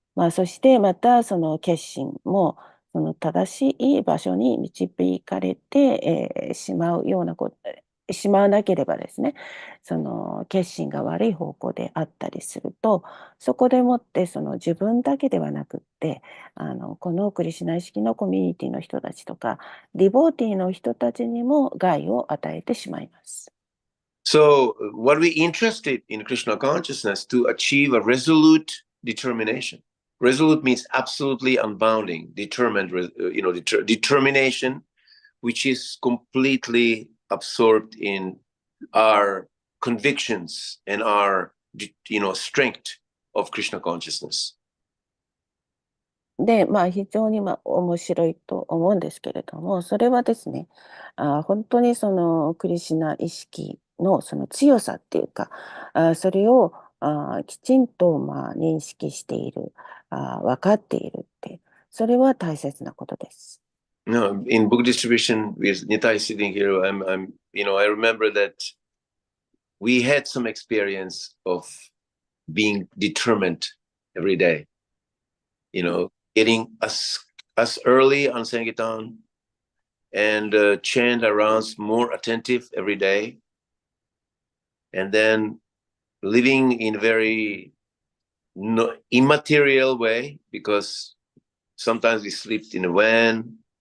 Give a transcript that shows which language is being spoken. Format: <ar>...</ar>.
<ja>そしてまた決心も正しい場所に導かれて、しまうようなこと、しまわなければですね、決心が悪い方向であったりすると、そこでもって自分だけではなくって、このクリシュナ意識のコミュニティの人たちとか、ディボーティーの人たちにも害を与えてしまいます。</ja> <en>So, what we interested in Krishna consciousness to achieve a resolute determination. Resolute means absolutely unbounding, determined, determination, which is completely absorbed in our convictions and our, strength of Krishna consciousness.</en> <ja>で、非常に面白いと思うんですけれども、それはですね、本当にクリシュナ意識の強さっていうか、それをきちんと認識している、分かっているって、それは大切なことです。</ja> <en>No, in book distribution, with Nitai sitting here, I remember that we had some experience of being determined every day, getting us early on Sankirtan and chant around more attentive every day, and then living in a very immaterial way, because sometimes we slept in a van.</en>